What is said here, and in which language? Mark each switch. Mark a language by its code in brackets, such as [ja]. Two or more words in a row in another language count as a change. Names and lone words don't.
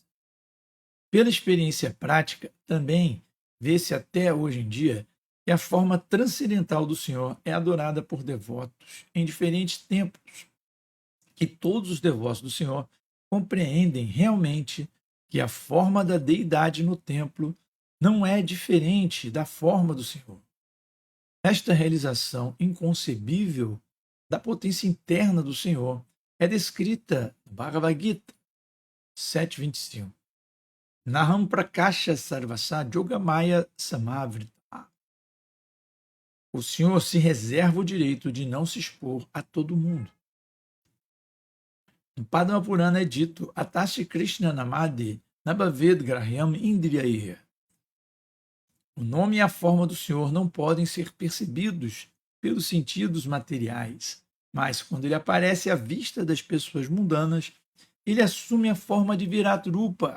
[pt] Pela experiência prática, também vê-se até hoje em dia E a forma transcendental do Senhor é adorada por devotos em diferentes templos, que todos os devotos do Senhor compreendem realmente que a forma da deidade no templo não é diferente da forma do Senhor. Esta realização inconcebível da potência interna do Senhor é descrita no Bhagavad Gita 7:25. [sa] नाहं प्रकाशः सर्वस्य योगमाया समावृतः. [pt] O Senhor se reserva o direito de não se expor a todo mundo. No Padma Purana é dito: [sa] अतःश्री कृष्ण नामादि नभवेद् ग्राह्यम् इन्द्रियैः. [pt] O nome e a forma do Senhor não podem ser percebidos pelos sentidos materiais, mas quando ele aparece à vista das pessoas mundanas, ele assume a forma de Virat Rupa.